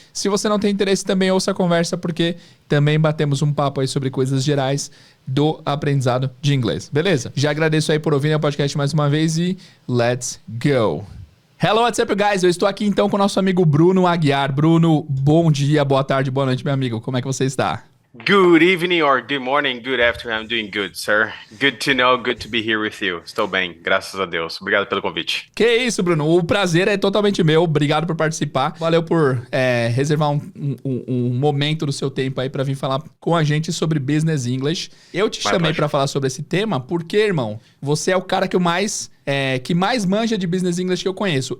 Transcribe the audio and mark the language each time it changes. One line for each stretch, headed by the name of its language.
Portuguese: Se você não tem interesse, também ouça a conversa, porque também batemos um papo aí sobre coisas gerais do aprendizado de inglês. Beleza? Já agradeço aí por ouvir o podcast mais uma vez e
English: let's go! Hello, what's up, guys?
Portuguese: Eu estou aqui então com o nosso amigo Bruno Aguiar. Bruno, bom dia, boa tarde, boa noite, meu amigo. Como é que você está?
English: Good evening or good morning, good afternoon. I'm doing good, sir. Good to know, good to be here with you.
Portuguese: Estou bem, graças a Deus. Obrigado pelo convite. Que isso, Bruno. O prazer é totalmente meu. Obrigado por participar. Valeu por reservar um momento do seu tempo aí para vir falar com a gente sobre Business English. Eu te chamei para falar sobre esse tema porque, irmão, você é o cara que mais manja de Business English que eu conheço.